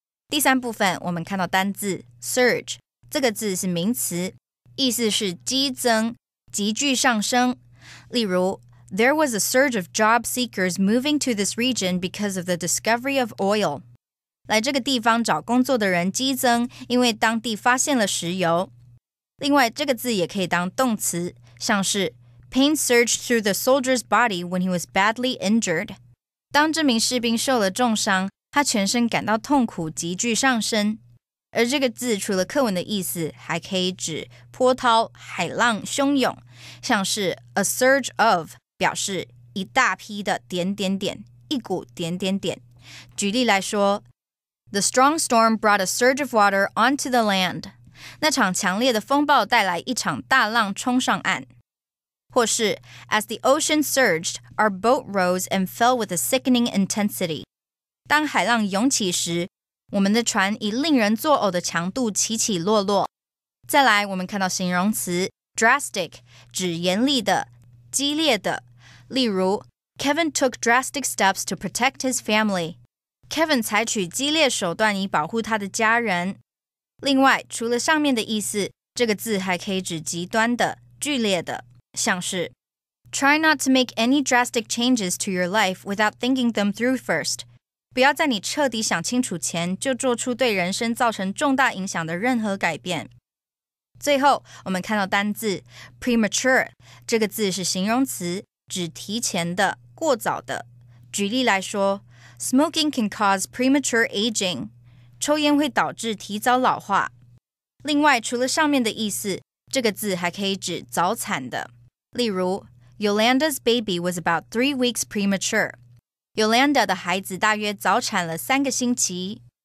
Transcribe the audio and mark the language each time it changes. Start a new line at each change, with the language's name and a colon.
Chinese: 第三部分我们看到单字 surge 这个字是名词，意思是激增、急剧上升。
English: 例如 There was a surge of job seekers moving to this region because of the discovery of oil.
Chinese: 来这个地方找工作的人激增，因为当地发现了石油。另外，这个字也可以当动词，像是
English: Pain surged through the soldier's body when he was badly injured.
Chinese: 当这名士兵受了重伤，他全身感到痛苦，急剧上升。而这个字除了课文的意思，还可以指波涛、海浪汹涌，像是 a surge of 表示一大批的点点点，一股点点点。举例来说
English: The strong storm brought a surge of water onto the land.
Chinese: 那场强烈的风暴带来一场大浪冲上岸。
English: 或是 As the ocean surged, our boat rose and fell with a sickening intensity.
Chinese: 当海浪涌起时，我们的船以令人作呕的强度起起落落。再来，我们看到形容词 drastic 指严厉的、激烈的。
English: 例如 Kevin took drastic steps to protect his family.
Chinese: Kevin 采取激烈手段以保护他的家人。另外，除了上面的意思，这个字还可以指极端的、剧烈的，像是
English: Try not to make any drastic changes to your life without thinking them through first.
Chinese: 不要在你彻底想清楚前就做出对人生造成重大影响的任何改变。最后，我们看到单字 premature 这个字是形容词，指提前的、过早的。举例来说
English: ，Smoking can cause premature aging.
Chinese: 抽烟会导致提早老化。另外，除了上面的意思，这个字还可以指早产的。
English: 例如 Yolanda's baby was about 3 weeks premature.
Chinese: Yolanda 的孩子大约早产了3个星期。